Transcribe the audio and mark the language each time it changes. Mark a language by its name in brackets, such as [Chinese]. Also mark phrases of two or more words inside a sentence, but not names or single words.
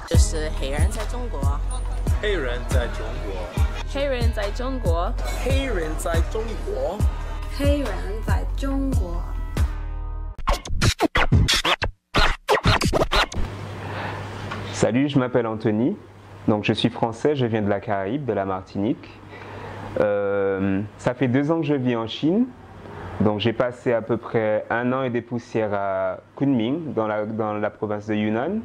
[Chinese] 是黑人在中国。黑人在中国。黑人在中国。黑人在中国。黑人在中国。 [French] Salut, je m'appelle Anthony, donc je suis français, je viens de la Caraïbe, de la Martinique. Ça fait 2 ans que je vis en Chine, donc j'ai passé à peu près 1 an et des poussières à Kunming, dans la province de Yunnan.